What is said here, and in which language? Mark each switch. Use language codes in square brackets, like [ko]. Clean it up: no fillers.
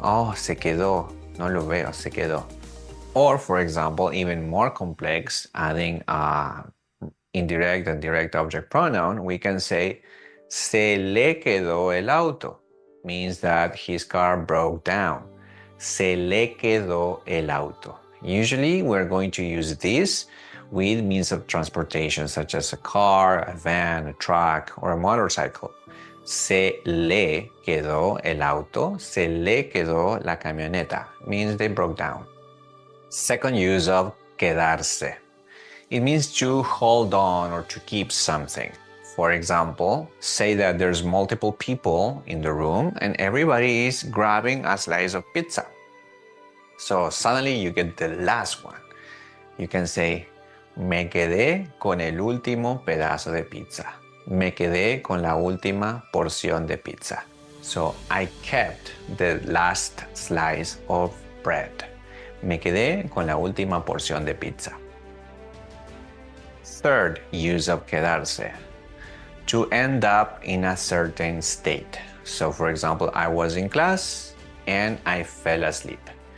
[es] Oh, se quedó. No lo veo, se quedó. [en] Or, for example, even more complex, adding indirect and direct object pronoun, we can say, [es] se le quedó el auto. [en] Means that his car broke down. [es] Se le quedó el auto. [en] Usually, we're going to use this with means of transportation, such as a car, a van, a truck, or a motorcycle. [es] Se le quedó el auto. Se le quedó la camioneta. [en] Means they broke down. Second use of quedarse. It means to hold on or to keep something. For example, say that there's multiple people in the room and everybody is grabbing a slice of pizza. So suddenly you get the last one. You can say, [es] me quedé con el último pedazo de pizza. Me quedé con la última porción de pizza. [en] So I kept the last slice of bread. [es] Me quedé con la última porción de pizza. [en] Third use of quedarse, to end up in a certain state. So for example, I was in class and I fell asleep.